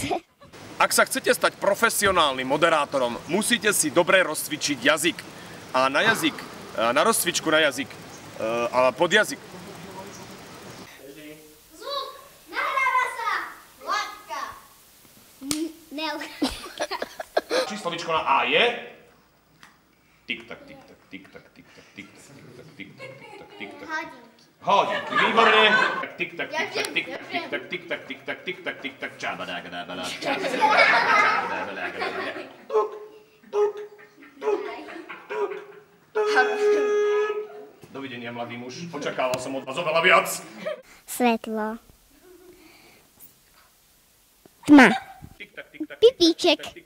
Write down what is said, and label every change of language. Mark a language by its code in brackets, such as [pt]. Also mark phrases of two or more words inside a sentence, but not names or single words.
[sk] Ak sa chcete stať profesionálnym moderátorom, musíte si dobre rozcvičiť jazyk. A na jazyk, na rozcvičku na jazyk, a pod jazyk. Zvuk, nahráva sa. Látka. Číslovičko na A je? Tik-tak, tik-tak, tik-tak, tik-tak, tik-tak, tik-tak, tik-tak, tik-tak, tik-tak. Hodinky, výborne. Tik-tak, tik-tak, tik-tak, tik-tak, tik-tak, tik-tak, tik-tak, tik-tak, čabadagadabada, čabadagadabada. Tuk, tuk, tuk, tuk, tuk. Dovidenia, mladý muž. Očakával som od vás oveľa viac. Svetlo. Tma. Pipíček.